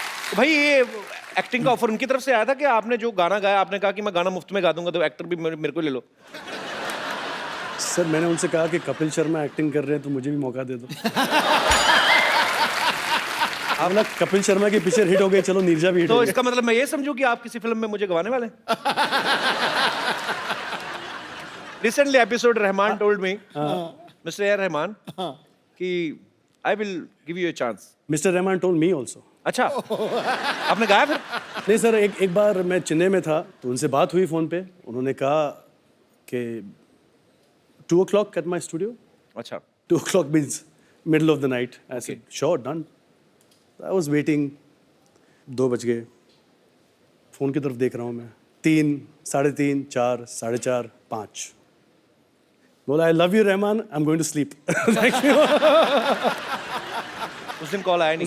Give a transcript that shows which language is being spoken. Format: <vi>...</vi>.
<hi>तो भाई ये एक्टिंग का ऑफर उनकी तरफ से आया था कि आपने जो गाना गाया आपने कहा कि मैं गाना मुफ्त में गा दूंगा, तो एक्टर भी मेरे को ले लो। सर मैंने उनसे कहा कि कपिल शर्मा एक्टिंग कर रहे हैं तो मुझे भी मौका दे दो। अब ना कपिल शर्मा की पिक्चर हिट हो गई, चलो नीरजा भी हिट हो तो गई। इसका मतलब मैं ये समझूं कि आप किसी फिल्म में मुझे गवाने वाले हैं?</hi> <en>Recently episode Rahman told me, Mr. A. Rahman, कि I will give you a chance. Mister Rahman told me also.</en> <hi>अच्छा, आपने गाया फिर? नहीं सर, एक बार मैं चेन्नई में था तो उनसे बात हुई फ़ोन पे, उन्होंने कहा कि</hi> <en>2 o'clock at my studio।</en> <hi>अच्छा,</hi> <en>2 o'clock means middle of the night। I said sure, done। I was waiting,</en> <hi>2 बज गए, फ़ोन की तरफ देख रहा हूँ मैं, 3, 3:30, 4, 4:30, 5। बोला</hi> <en>I love you Rahman, I am going to sleep.</en> <hi>उस दिन कॉल आया नहीं?</hi>